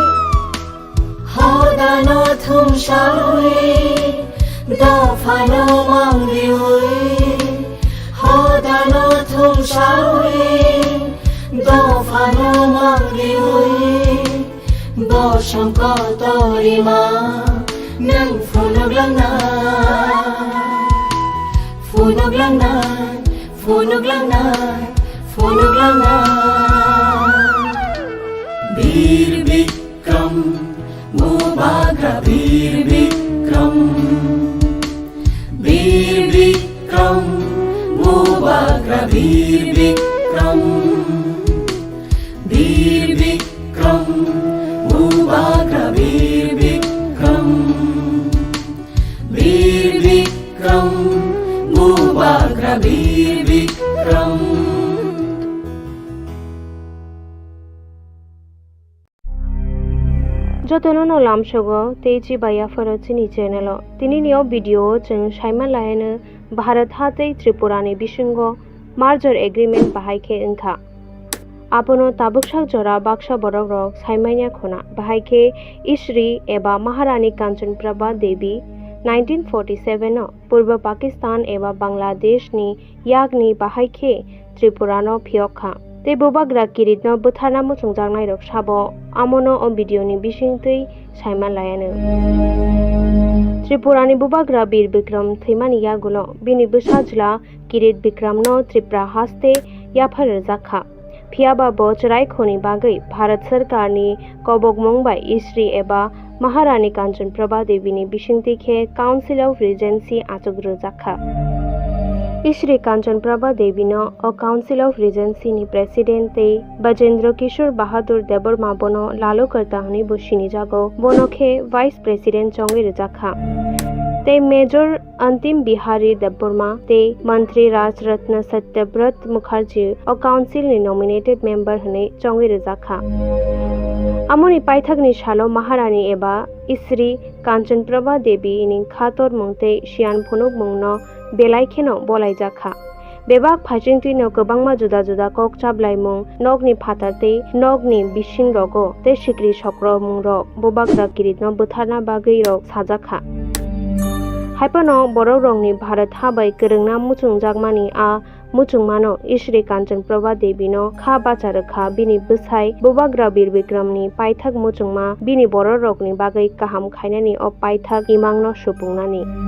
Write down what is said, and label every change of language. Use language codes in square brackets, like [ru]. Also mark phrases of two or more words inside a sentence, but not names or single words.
[trp] हदानो थुमसावै दफानो मावरिवै हदानो थुमसावै दफानो मावरिवै बसंकतरिमा नों फुनुगलांनाय वीर विक्रम मुबाग्रा वीर विक्रम मुबाग्रा वीर विक्रम मुबाग्रा वीर विक्रम मुबाग्रा वीर विक्रम जतनो लामसगो तेजी बाया फरचिनी चैनल तिनिनियो वीडियो जों साइमान लायनो भारत हातै त्रिपुरानि बिसंगो [en] merger agreement [trp] बाहायखे ओंखा आपनो ताबुकसाक जरा बाक्सा बरक रक साइमानिया खोना बाहायखे इश्री एबा महारानी कांचन प्रभा देवी 1947 पूर्व पाकिस्तान एबा बांग्लादेश नि यागनि बाहायखे त्रिपुरानो फियखा ते बोबाग्रा किरितनो बुथारना मुसुंजांनाय रक साबो आमनो ओ भिडियोनि बिसिंतै साइमान लायानो त्रिपुरानि बोबाग्रा वीर विक्रम थैमानि यागुलो बिनि बुसाजला किरित विक्रमनो त्रिपुरा हास्ते याफार जाखा फियाबा बोचराय खोनि बागै भारत सरकारनि कबक मंबाय इश्री एबा महारानी कांचन प्रभा देवीनि बिसिंतिखे [en] council of regency [trp] आचुग्रु जाखा इश्री कांचन प्रभा देवीनो अ [en] council of regency [trp] नि प्रेसिडेंट बजेंद्र किशोर बहादुर देबर्मा बोनो लालू करता हनी बुशिनी जागो बोनोखे [en] vice president [trp] चोंगे जाखा ते मेजर अंतिम बिहारी देबबर्मा ते मंत्री राज रत्न सत्यव्रत मुखर्जी और काउंसिल नि [en] nominated member [trp] हने चोंगे जाखा अमुनि पाइथकनि सालो महारानी एबा इश्री कांचन प्रभा देवी नि खातर मुंते शियान फुनुक मुंनो बेलायखेनो बलाय जाखा बेबाक फाइजिंतिनो गोबांमा जुदा जुदा कक चाबलायमुं नगनि फाताते नगनि बिसिं रगो ते सिक्रि सक्र मुं रग बोबाग्रा किरितनो बुथारना बागै रग साजाखा हाइपनो बरौ रंनि भारत हाबाय गोरोंना मुचुं जागमानि आ मुचुंमानो इश्री कांचन प्रभा देवीनो खा बाचारखा बिनि बुसाय बोबाग्रा वीर विक्रमनि पाइथाक मुचुंमा बिनि बर रगनि बागै काहाम खायनानि अ पाइथाक इमांनो सुपुंनानि